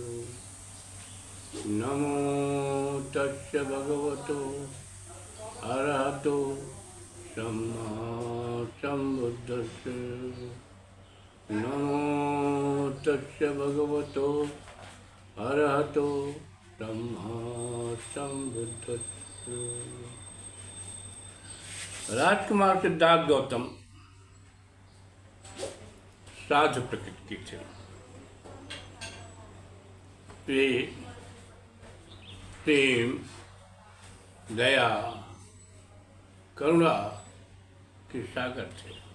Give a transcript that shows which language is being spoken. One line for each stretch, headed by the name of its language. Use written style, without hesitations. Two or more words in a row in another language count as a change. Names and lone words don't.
Pali: नमो तस्य भगवतो अरहतो सम्मा सम्बुद्धस्य। नमो तस्य भगवतो अरहतो सम्मा सम्बुद्धस्य।
Hindi: राजकुमार सिद्धार्थ गौतम साधु प्रकृति के थे। वे प्रेम, दया, करुणा के सागर थे।